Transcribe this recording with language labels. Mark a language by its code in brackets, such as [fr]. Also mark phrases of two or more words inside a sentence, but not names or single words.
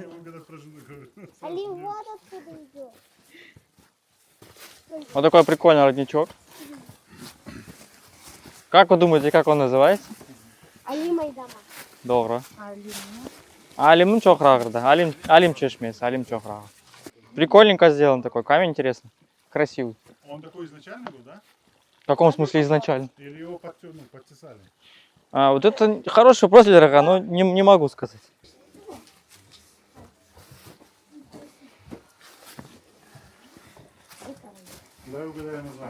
[ru] Алим, вот откуда идет. Вот такой прикольный родничок. Как вы думаете, как он называется? Алим Айдама. Добро. Алим Чохрагр, да. Алим Чешмес, Алим Чохрагр. Прикольненько сделан такой, камень интересный. Красивый. Он такой изначально был, да? В каком смысле изначально? Или его подтесали? Вот это хороший вопрос, дорога, но не могу сказать. Давай угадаем название.